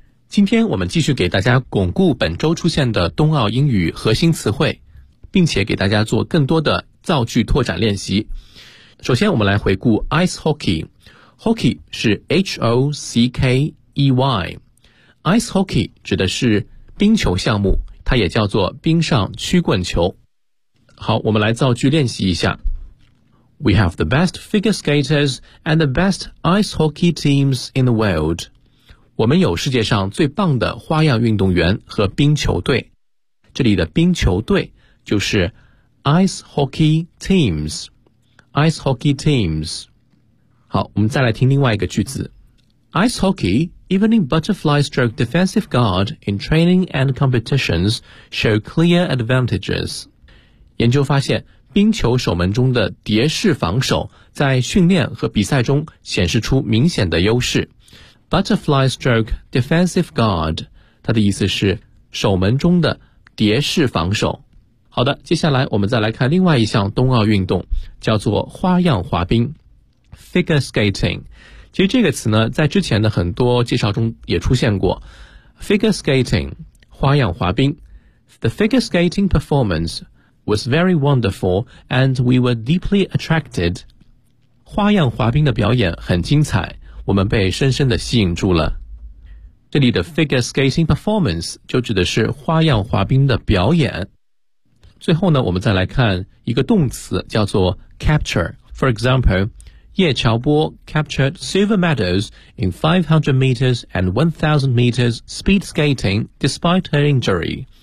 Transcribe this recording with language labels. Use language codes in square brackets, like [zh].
[zh] 今天我们继续给大家巩固本周出现的冬奥英语核心词汇，并且给大家做更多的造句拓展练习。首先我们来回顾 Ice Hockey。Hockey 是 H-O-C-K-E-Y， Ice Hockey 指的是冰球项目，它也叫做冰上曲棍球。好，我们来造句练习一下。 [en] We have the best figure skaters and the best ice hockey teams in the world. [zh] 我们有世界上最棒的花样运动员和冰球队。这里的冰球队就是 ice hockey teams. [en] Ice hockey teams. [zh] 好，我们再来听另外一个句子。 [en] Ice hockey, even in butterfly stroke defensive guard in training and competitions, show clear advantages. [zh] 研究发现，冰球守门中的蝶式防守在训练和比赛中显示出明显的优势。 Butterfly stroke defensive guard， 它的意思是守门中的蝶式防守。好的，接下来我们再来看另外一项冬奥运动，叫做花样滑冰 ，figure skating。其实这个词呢，在之前的很多介绍中也出现过 ，figure skating， 花样滑冰 ， [en] the figure skating performance。 was very wonderful and we were deeply attracted. [zh] 花样滑冰的表演很精彩，我们被深深的吸引住了。这里的 figure skating performance 就指的是花样滑冰的表演。最后呢，我们再来看一个动词叫做 capture. [en] For example, 叶乔波 captured silver medals in 500 meters and 1000 meters speed skating despite her injury.